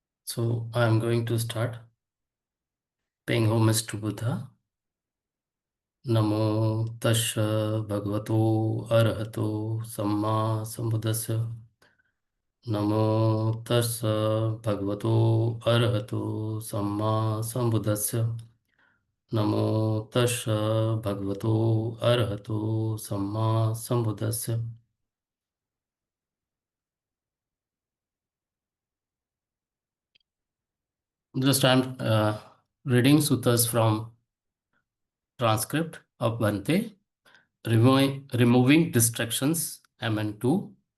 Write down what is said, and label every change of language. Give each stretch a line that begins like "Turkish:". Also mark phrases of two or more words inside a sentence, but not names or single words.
English: So I'm going to start paying homage to Buddha.
Pali: Namo Tasha Bhagavato Arahato Samma Sambuddhasya. Namo Tasha Bhagavato Arahato Samma Sambuddhasya. Namo Tasha Bhagavato Arahato Samma Sambuddhasya.
English: Just I'm reading suttas from transcript of Bhante. Removing distractions, MN2.